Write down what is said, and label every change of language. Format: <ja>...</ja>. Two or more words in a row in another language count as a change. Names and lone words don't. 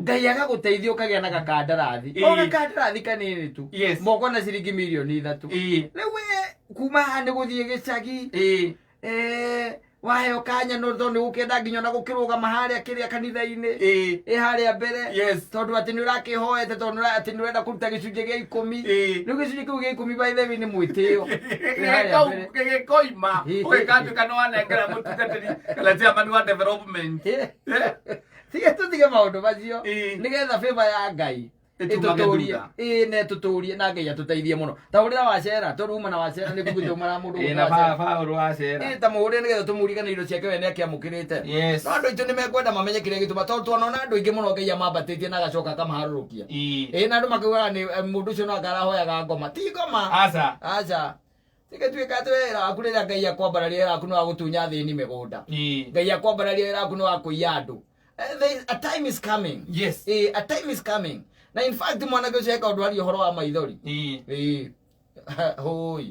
<ki>Ngai agagũteithia ũkagĩa na gakandarathi o gakandarathi kanini tu moko na ciringi 3,000,000 rĩu we kuma haha nĩ gũthiĩ gĩcagi waheo kanya no tondũ nĩ ũkĩenda nginya ona gũkĩrũgama harĩa kĩrĩa kanitha-inĩ harĩa mbere tondũ atĩ nĩ ũrakĩhoete tondũ atĩ nĩ ũrenda kũruta gĩcunjĩ gĩa 10 rĩu gĩcunjĩ kĩu gĩa 10</ki> <en>by the way</en> <ki>nĩ mwĩtĩo gĩgĩkoima ũgĩkatuĩka nĩ wanengera mũtungatĩri kana chairman wa development tiga tũtige maũndũ macio nĩgetha favor ya Ngai ĩtũtũrie na Ngai atũteithie mũno ta ũrĩa wacera tondũ uma na wacera nĩ kũgũtũma na mũndũ wacera ta mũhũrĩre nĩgetha tũmũrigane indo ciake we nĩ akĩamũkĩrĩte no andũ aitũ nĩ mekwenda mamenye kĩrĩa gĩtũma tondũ twanona andũ aingĩ mũno Ngai amambatĩtie na agacoka akamaharũrũkia na andũ makaugaga nĩ mũndũ ũcio no akarahoyaga ngoma ti ngoma aca tigatuĩka atĩ wĩra waku rĩrĩa Ngai akwambararia wĩra waku nĩ wa gũtunya thĩni mĩgũnda Ngai akwambararia wĩra waku nĩ wa kũiya andũ</ki> <en>a time is coming a time is coming</en> <ki>na</ki> <en>in fact</en> <ki>mwanake ũcio eka ũndũ harĩ ũhoro wa maithori Hoi.</ki>